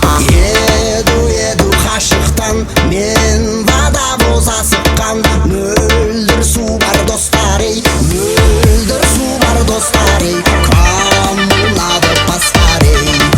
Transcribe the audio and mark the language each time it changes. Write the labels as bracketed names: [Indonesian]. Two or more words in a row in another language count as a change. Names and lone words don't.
[Russian] Еду, еду [Kazakh] қашықтан мен водовоз асыққан, мөлдір су бар достар, ей, мөлдір су бар достар, [Russian] ей, кому надо поскорей.